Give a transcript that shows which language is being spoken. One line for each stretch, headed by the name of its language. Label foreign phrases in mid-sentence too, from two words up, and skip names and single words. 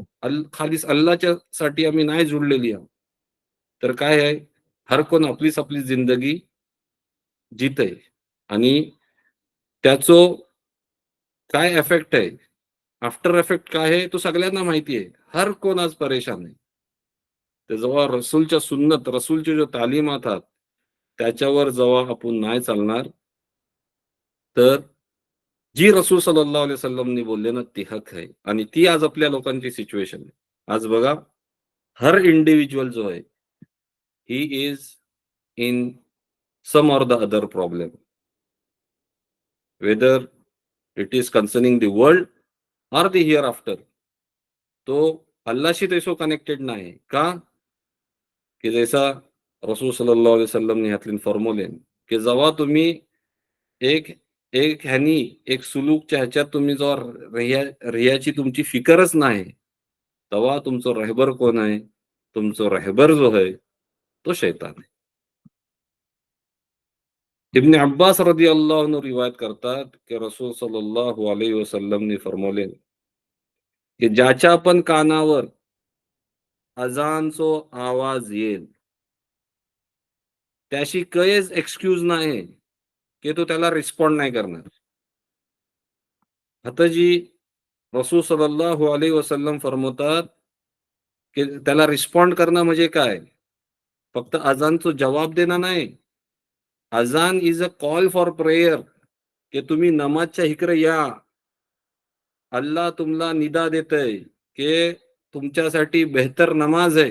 Marathi: खालीच अल्लाहच्या साठी आम्ही नाही जुळलेली आहोत. तर काय आहे, हर कोण आपलीच आपली जिंदगी जीतंय आणि त्याचो काय इफेक्ट आहे,
English: after effect
Marathi: काय आहे, तो सगळ्यांना माहिती आहे. हर कोण आज परेशान आहे. तर जेव्हा रसूलच्या सुन्नत, रसूलच्या ज्या तालीमात आहेत, त्याच्यावर जेव्हा आपण नाही चालणार, तर जी रसूल
Arabic: صلى الله عليه وسلم
Marathi: बोलले ना, ती हक आहे आणि ती आज आपल्या लोकांची सिच्युएशन आहे. आज बघा, हर इंडिव्हिज्युअल जो आहे,
English: he is in some or the other problem. whether it is concerning the world or the hereafter.
Marathi: तो अल्लाहशी तैसो कनेक्टेड नाही. का? की जैसा रसूल
Arabic: صلى الله عليه وسلم
Marathi: ने ह्यातून फॉर्म्युले, की जेव्हा तुम्ही एक एक ह्यानी एक सुलूकच्या ह्याच्यात तुम्ही जेव्हा रियाची तुमची फिकरच नाही, तेव्हा तुमचं राहबर कोण आहे? तुमचं राहबर जो आहे, तो शैतान आहे. इब्न अब्बास
Arabic: رضي الله عنه
Marathi: रिवायत करतात, की रसूल
Arabic: صلى الله عليه وسلم
Marathi: फर्मावले, की ज्याच्या पण कानावर अजानचो आवाज येईल, त्याशी काहीच एक्सक्यूज नाही, की तो त्याला रिस्पॉन्ड नाही करणार. आता जी रसूल
Arabic: صلى الله عليه وسلم
Marathi: फरमावतात, की त्याला रिस्पॉन्ड करणं म्हणजे काय? फक्त अजानचा जवाब देणं नाही.
English: azan is a call for prayer,
Marathi: की तुम्ही नमाजच्या इकडे या. अल्लाह तुम्हाला निदा देतंय, की तुमच्यासाठी बेहतर नमाज आहे.